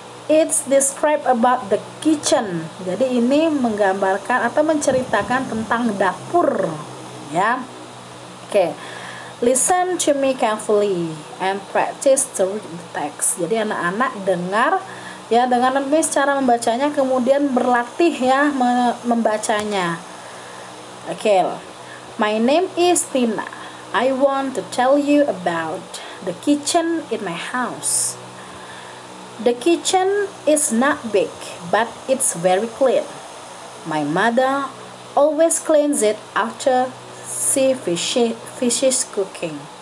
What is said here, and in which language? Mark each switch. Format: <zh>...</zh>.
<en>It's describe about the kitchen.</en> <id>Jadi ini menggambarkan atau menceritakan tentang dapur, ya.</id> <en>Okay, listen to me carefully and practice to read the text.</en> <id>Jadi anak-anak dengar, ya, dengan cara membacanya, kemudian berlatih, ya, membacanya.</id> <en>Okay, my name is Tina. I want to tell you about the kitchen in my house. The kitchen is not big, but it's very clean. My mother always cleans it after she finishes cooking.</en>